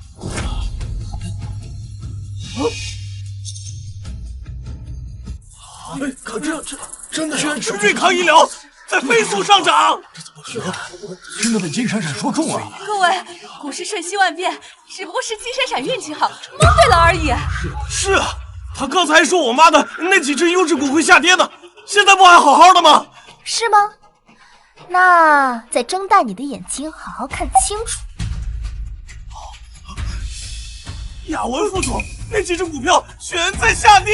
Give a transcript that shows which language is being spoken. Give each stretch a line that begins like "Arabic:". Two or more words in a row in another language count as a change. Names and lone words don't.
Chinese: 可这真的是瑞康医療在飞速上漲，这怎么可能？真的被金闪闪说中了。各位，股市瞬息万变，只不過是金閃閃運氣好，蒙對了而已。是啊，他剛才還說我媽的那幾隻優質股會下跌呢，現在不還好好的嗎？是嗎？那再睜大你的眼睛，好好看清楚。雅文副总，那幾隻股票全在下跌！